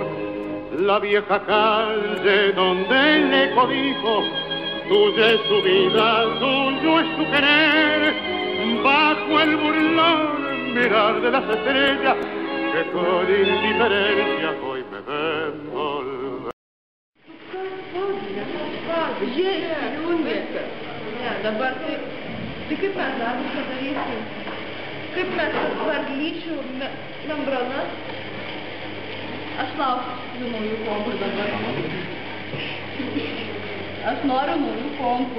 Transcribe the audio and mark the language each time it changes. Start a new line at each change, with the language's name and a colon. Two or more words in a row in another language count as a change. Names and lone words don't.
Spanish: La vieja calle donde el eco dijo, tuya es su vida, tuyo es su querer, bajo el burlón mirar de las estrellas que con indiferencia hoy me ven volver.
Lithuanian: Dabar tai kaip mes darbus padarysim? Kaip mes varlyčių membranas? Aš lauksiu naujų kompų dabar. Aš noriu naujų kompų.